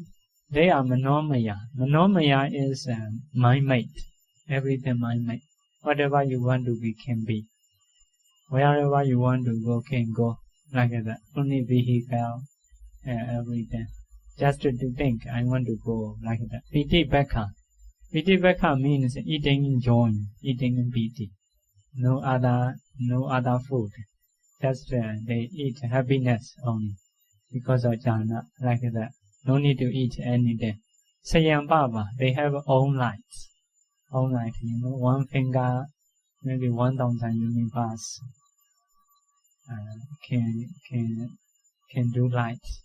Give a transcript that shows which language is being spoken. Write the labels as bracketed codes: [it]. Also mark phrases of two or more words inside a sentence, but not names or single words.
[en] They are manomaya. Manomaya is mind-made. Everything mind-made. Whatever you want to be can be. Wherever you want to go can go. Like that. Only vehicle, everything. Just to think, I want to go like that. [pi] Piti bhakha. Piti bhakha [en] means eating enjoying, eating piti. No other food. Just they eat happiness only. Because of jhana, like that. No need to eat anything. Sayang Baba, they have own lights. Own light, one finger, maybe 1,000 universe can do light.